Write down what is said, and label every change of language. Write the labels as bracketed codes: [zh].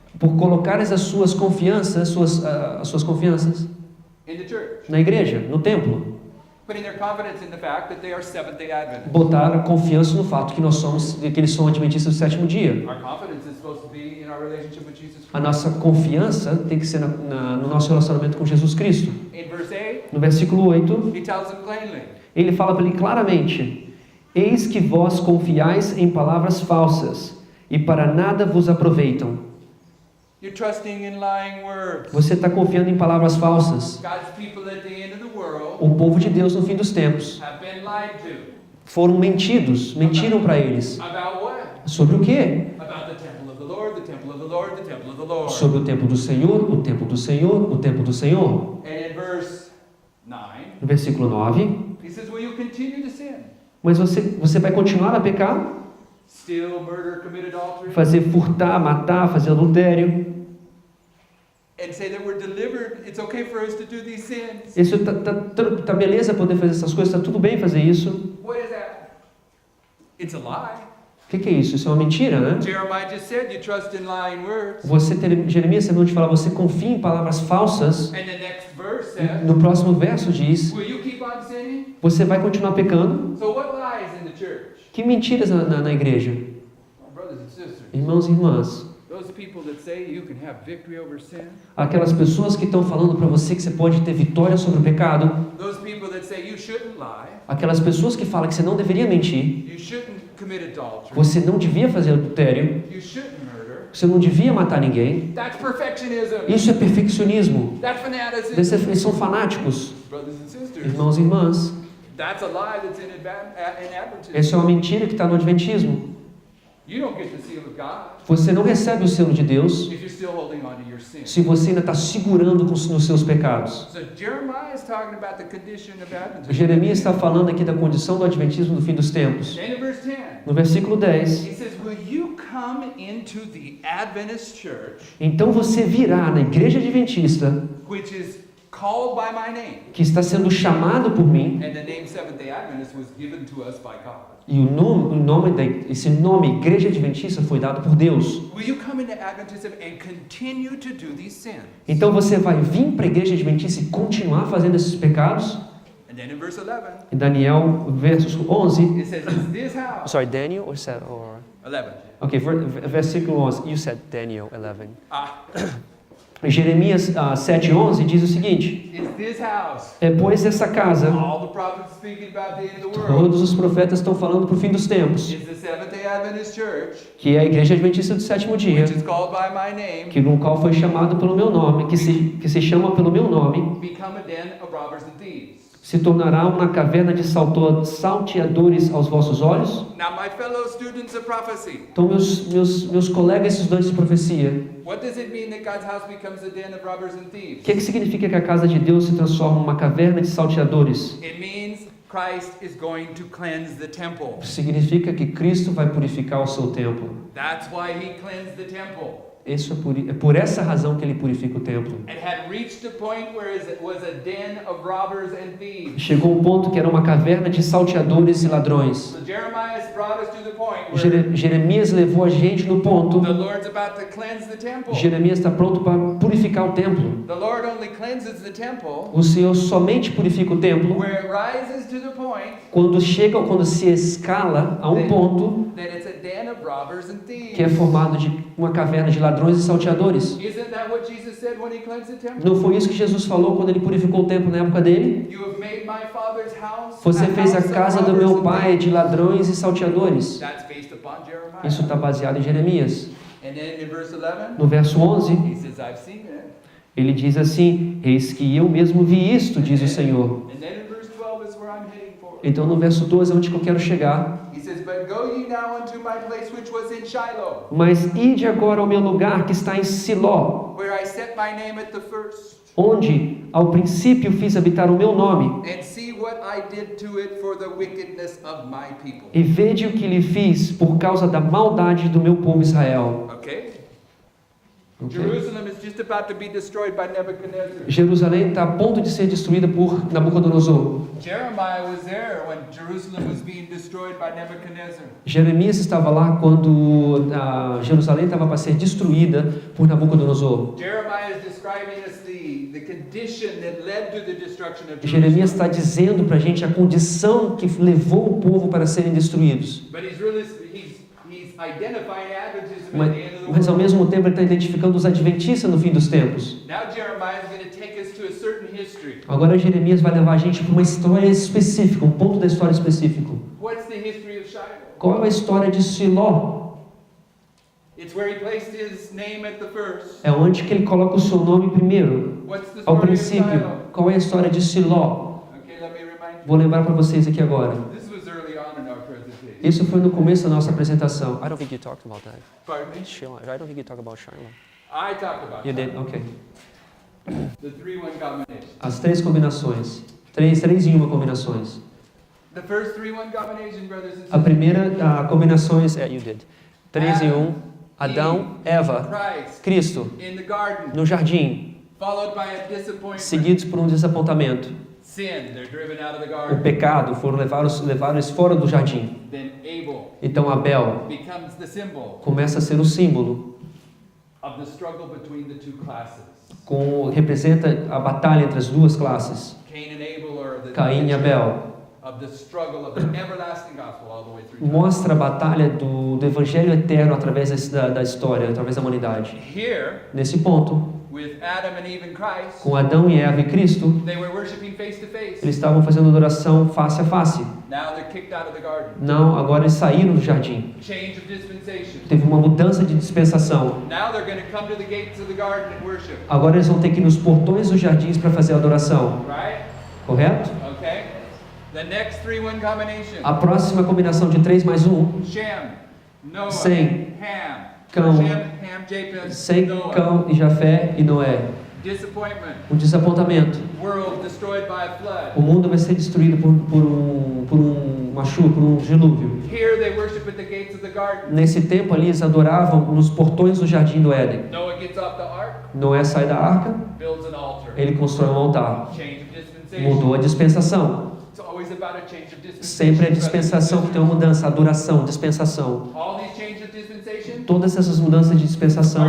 [pt] por colocar as suas confianças, as suas confianças [en] in the church. [pt] na igreja, no templo. [en] Putting their confidence in the fact that they are Seventh-day Adventists. [pt] Botar a confiança no fato que que eles são adventistas do sétimo dia. [en] Our confidence is supposed to be in our relationship with Jesus [pt] A [en] Christ. [pt] nossa confiança tem que ser no nosso relacionamento com Jesus Cristo. [en] In verse 8, [pt] No versículo 8, [en] he tells them plainly, [pt] ele fala para ele claramente: eis que vós confiais em palavras falsas, e para nada vos aproveitam. [en] you're trusting in lying words. [pt] Você está confiando em palavras falsas. [en] God's people at the end of the world [pt] O povo de Deus no fim dos tempos [en] have been lied to. [pt] foram mentiram para eles. [en] About what? [pt] Sobre o quê? [en] About the temple of the Lord, the temple of the Lord, the temple of the Lord. [pt] Sobre o templo do Senhor, o templo do Senhor, o templo do Senhor. [en] And in verse 9, [pt] No versículo 9, [en] he says, will you continue to sin? [pt] mas você vai continuar a pecar? [en] Steal, murder, commit adultery? [pt] Fazer furtar, matar, fazer adultério? [en] And say that we're delivered, it's okay for us to do these sins? [pt] Isso tá beleza poder fazer essas coisas, tá tudo bem fazer isso. [en] What is that? It's a lie. [pt] O que é isso? Isso é uma mentira, né? [en] Jeremiah just said you trust in lying words. [pt] Jeremias acabou de falar, você confia em palavras falsas. [en] And the next verse says, [pt] No próximo verso diz, [en] will you keep on sinning? [pt] você vai continuar pecando? [en] So what lies in the church? [pt] Que mentiras na igreja? [en] Brothers and sisters, [pt] Irmãos e irmãs, [en] those people that say you can have victory over sin, [pt] aquelas pessoas que estão falando para você que você pode ter vitória sobre o pecado, [en] those people that say you shouldn't lie, [pt] aquelas pessoas que falam que você não deveria mentir, [en] you shouldn't commit adultery, [pt] você não devia fazer adultério, [en] you shouldn't murder, [pt] você não devia matar ninguém. [en] that's perfectionism. [pt] Isso é perfeccionismo. [en] That's fanaticism. [pt] Eles são fanáticos. [en] Brothers and sisters, [pt] Irmãos e irmãs, [en] that's a lie that's in Adventism. [pt] essa é uma mentira que está no Adventismo. [en] You don't get the seal of God [pt] Você não recebe o selo de Deus [en] if you're still holding on to your sin. [pt] se você ainda está segurando nos seus pecados. [en] So Jeremiah is talking about the condition of Adventism. [pt] Jeremias está falando aqui da condição do Adventismo no fim dos tempos. [en] Then in verse 10, [pt] No versículo 10, [en] he says, will you come into the Adventist church, [pt] então você virá na igreja adventista, [en] which is called by my name? [pt] que está sendo chamado por mim, [en] And the name Seventh-day Adventist was given to us by God. [pt] e esse nome igreja adventista foi dado por Deus. [en] Will you come into Adventism and continue to do these sins? [pt] Então você vai vir para a igreja adventista e continuar fazendo esses pecados? [en] And then in verse 11, [pt] Em Daniel, versos 11. [en] it says, is this house? Sorry, Daniel or 11. Okay, versículo 11. You said Daniel 11. Ah, [pt] Jeremias 7:11 diz o seguinte: [en] is this house? [pt] pois essa casa, [en] All the prophets speaking about the end of the world. [pt] todos os profetas estão falando para o fim dos tempos, [en] Is the Seventh-day Adventist church, [pt] que é a igreja adventista do sétimo dia, [en] which is called by my name, [pt] que no qual foi chamado pelo meu nome, que se chama pelo meu nome, [en] become a den of robbers and thieves? [pt] se tornará uma caverna de salteadores aos vossos olhos? [en] Now, my fellow students of prophecy, [pt] Então, meus colegas estudantes de profecia, [en] what does it mean that God's house becomes a den of robbers and [pt] o [en] thieves? [pt] que significa que a casa de Deus se transforma em uma caverna de salteadores? [en] It means Christ is going to cleanse the temple. [pt] Significa que Cristo vai purificar o seu templo. [en] That's why he cleansed the temple. [pt] Isso é por essa razão que ele purifica o templo. [en] It had reached a point where it was a den of robbers and thieves. [pt] Chegou um ponto que era uma caverna de salteadores e ladrões. [en] So Jeremiah brought us to the point where [pt] Jeremias levou a gente no ponto. [en] the Lord's about to cleanse the temple. [pt] Jeremias está pronto para purificar o templo. [en] The Lord only cleanses the temple [pt] O Senhor somente purifica o templo [en] where it rises to the point [pt] quando se escala a um ponto [en] that it's a den of robbers and thieves. [pt] que é formado de uma caverna de ladrões e salteadores. [en] Isn't that what Jesus said when he cleansed the temple? [pt] Não foi isso que Jesus falou quando ele purificou o templo na época dele? [en] You have made my father's house [pt] Você fez a [en] house of [pt] casa do [en] robbers [pt] meu [en] and [pt] pai [en] thieves. [pt] de ladrões e salteadores. [en] That's based upon Jeremiah. [pt] Isso está baseado em Jeremias. [en] And then in verse 11, [pt] No verso 11, [en] he says, I've seen it. [pt] Ele diz assim: eis que eu mesmo vi isto, diz o Senhor. [en] And then in verse 12 is where I'm heading for. [pt] Então no verso 12 é onde que eu quero chegar. [en] He says, but go ye now unto my place which was in Shiloh, [pt] Mas ide agora ao meu lugar que está em Siló, [en] where I set my name at the first, [pt] onde ao princípio fiz habitar o meu nome, [en] and see what I did to it for the wickedness of my people. [pt] e vede o que lhe fiz por causa da maldade do meu povo Israel. [en] Okay? [pt] Ok? [en] Jerusalem is just about to be destroyed by Nebuchadnezzar. [pt] Jerusalém está a ponto de ser destruída por Nabucodonosor. [en] Jeremiah was there when Jerusalem was being destroyed by Nebuchadnezzar. [pt] Jeremias estava lá quando Jerusalém estava para ser destruída por Nabucodonosor. [en] Jeremiah is describing us the condition that led to the destruction of [pt] Jeremias [en] Jerusalem. [pt] está dizendo para a gente a condição que levou o povo para serem destruídos. [en] But he's identifying Adventism at the end of the [pt] Mas ao [en] world. [pt] mesmo tempo ele está identificando os adventistas no fim dos tempos. [en] Now Jeremiah is going to take us to a certain history. [pt] Agora Jeremias vai levar a gente para uma história específica, um ponto da história específico. [en] What's the history of Shiloh? [pt] Qual é a história de Siló? [en] It's where he placed his name at the first. [pt] É onde que ele coloca o seu nome primeiro, [en] What's the [pt] ao [en] story of [pt] princípio. [en] Shiloh? [pt] Qual é a história de Siló? [en] Okay, let me remind you. [pt] Vou lembrar para vocês aqui agora. [en] This was early on in our presentation. [pt] Isso foi no começo da nossa apresentação. [en] I don't think you talked about that. Pardon me? Shiloh. I don't think you talked about Shiloh. I talked about You that. did? Ok. The 3-1 combination. [pt] As três combinações. Três em uma combinações. [en] The first 3-1 combination, brothers and [pt] A [en] sisters. [pt] primeira combinações [en] Yeah, [pt] é [en] you did. [pt] 3 em 1. Adão, Eva, [en] Christ [pt] Cristo, [en] in the garden, [pt] no jardim, [en] followed by a disappointment. [pt] seguidos por um desapontamento. [en] Sin, they're driven out of the [pt] O [en] garden. [pt] pecado, levaram eles fora do jardim. [en] Then Abel [pt] Então Abel [en] becomes the symbol [pt] começa a ser o símbolo, [en] of the struggle between the two classes. [pt] representa a batalha entre as duas classes, [en] Cain and Abel are the [pt] Caim e Abel. [en] of the struggle of the everlasting gospel all the way through time. [pt] Mostra a batalha do evangelho eterno através da história, através da humanidade. [en] Here, [pt] Nesse ponto, [en] with Adam and Eve and Christ, [pt] com Adão e Eva e Cristo, [en] they were worshiping face to face. [pt] eles estavam fazendo adoração face a face. [en] Now they're kicked out of the garden. [pt] Não, agora eles saíram do jardim. [en] Change of dispensation. [pt] Teve uma mudança de dispensação. [en] Now they're going to come to the gates of the garden and worship. [pt] Agora eles vão ter que ir nos portões dos jardins para fazer a adoração. [en] Right? [pt] Correto? [en] Okay. The next 3-1 combination. [pt] A próxima combinação de 3 mais 1. [en] Shem, Noah, [pt] Sem [en] Ham. [pt] cão. [en] Shem, Ham, Japheth, [pt] Sem [en] Noah. [pt] Cão e Jafé e Noé. [en] Disappointment. [pt] O desapontamento. [en] World destroyed by a flood. [pt] O mundo vai ser destruído por uma chuva, por um dilúvio. [en] Here they worship at the gates of the garden. [pt] Nesse tempo ali eles adoravam nos portões do jardim do Éden. [en] Noah gets off the ark, [pt] Noé sai da arca, [en] builds an altar. [pt] ele constrói um altar. [en] Change of dispensation. [pt] Mudou a dispensação. [en] It's always about a change of dispensation. [pt] Sempre é dispensação que tem uma mudança, adoração, dispensação. [en] All these changes of dispensation [pt] Todas essas mudanças de dispensação